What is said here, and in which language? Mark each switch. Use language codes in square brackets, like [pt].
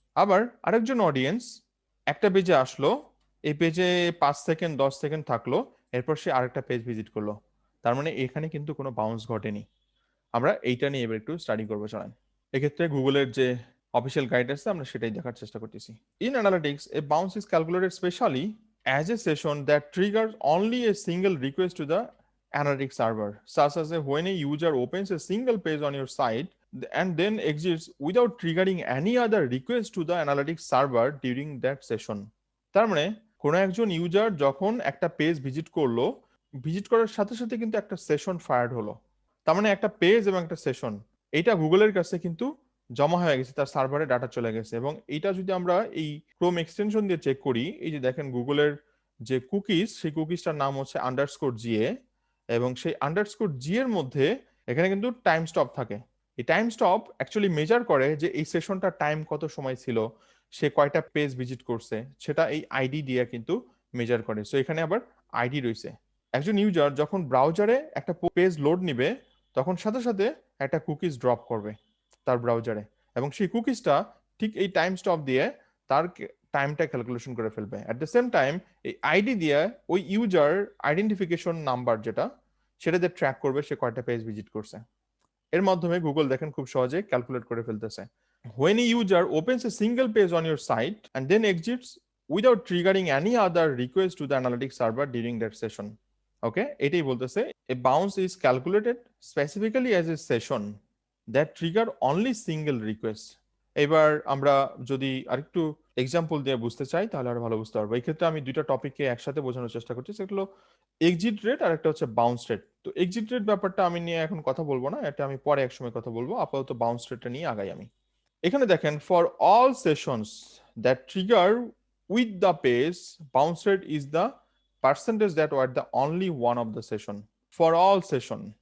[bn] আবার আরেকজন অডিয়েন্স একটা পেজে আসলো, এই পেজে 5 সেকেন্ড 10 সেকেন্ড থাকলো, এরপর সে আরেকটা পেজ ভিজিট করলো, তার মানে এখানে কিন্তু কোনো বাউন্স ঘটেনি। আমরা এইটা নিয়ে এবার একটু স্টাডি করবো, চলেন। এক্ষেত্রে গুগলের যে অফিসিয়াল গাইড আছে আমরা সেটাই দেখার চেষ্টা করতেছি। [en] In analytics a bounce is calculated specially as a session that triggers only a single request to the analytics server, such as when a user opens a single page on your site and then exits without triggering any other request to the analytics server during that session. [bn] তার মানে কোনো একজন user যখন একটা page visit করলো, visit করার সাথে সাথে কিন্তু একটা সেশন ফায়ার্ড হলো, তার মানে একটা পেজ এবং একটা সেশন, এটা গুগলের কাছে কিন্তু জমা হয়ে গেছে, তার সার্ভারে ডাটা চলে গেছে। এবং এইটা যদি আমরা এই ক্রোম এক্সটেনশন দিয়ে চেক করি, এই যে দেখেন গুগলের যে কুকিজ, সেই কুকিজটার নাম হচ্ছে _GA, এবং সেই _G এর মধ্যে এখানে কিন্তু টাইম স্টপ থাকে। এই টাইম স্টপ অ্যাকচুয়ালি মেজার করে যে এই সেশনটার টাইম কত সময় ছিল, সে কয়টা পেজ ভিজিট করছে, সেটা এই আইডি দিয়ে কিন্তু মেজার করে। সো এখানে আবার আইডি রয়েছে। একজন ইউজার যখন ব্রাউজারে একটা পেজ লোড নিবে, তখন সাথে সাথে একটা কুকিজ ড্রপ করবে তার ব্রাউজারে, এবং সেই কুকিজটা ঠিক এই টাইম স্টপ দিয়ে তার টাইমটা ক্যালকুলেশন করে ফেলবে। অ্যাট দ্য সেম টাইম এই আইডি দিয়ে ওই ইউজার আইডেন্টিফিকেশন নাম্বার যেটা, সেটা দিয়ে ট্র্যাক করবে সে কয়টা পেজ ভিজিট করছে। এর মাধ্যমে গুগল দেখেন খুব সহজে ক্যালকুলেট করে ফেলতেছে। [en] When a user opens a single page on your site and then exits without triggering any other request to the analytics server during that session. Okay, [bn] এটাই বলতেছে [en] a bounce is calculated specifically as a session that trigger only single request. [bn] এবার আমরা যদি আরেকটু example দিয়ে বুঝতে চাই তাহলে আরো ভালো বুঝতে পারবো। এই ক্ষেত্রে আমি দুইটা টপিককে একসাথে বোঝানোর চেষ্টা করছি, সেগুলো এক্সিট রেট আর একটা হচ্ছে বাউন্স রেট। তো এক্সিট রেট ব্যাপারটা আমি নিয়ে এখন কথা বলবো না, এটা আমি পরে একসময় কথা বলবো, আপাতত বাউন্স রেটটা নিয়ে আগাই আমি। এখানে দেখেন, [en] For all sessions that trigger with the page, bounce rate is the percentage that were the only one of the session. For all session.